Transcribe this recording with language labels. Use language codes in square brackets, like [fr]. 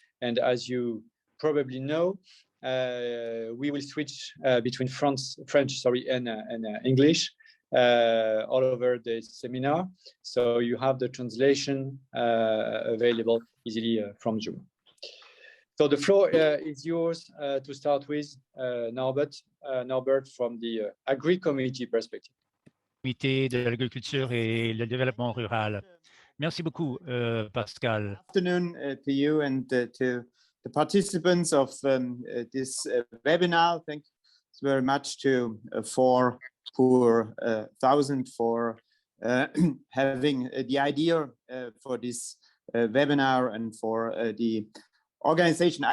[en] And as you probably know, we will switch between French and English all over the seminar. So you have the translation available easily from Zoom. So the floor is yours to start with, Norbert, from the Agri-Community perspective. [fr] Comité de l'agriculture et le développement rural. Merci beaucoup, Pascal. [en] Good afternoon to you and to the participants of this webinar. Thanks very much to 4 pour 1000 for having the idea for this webinar and for the organization.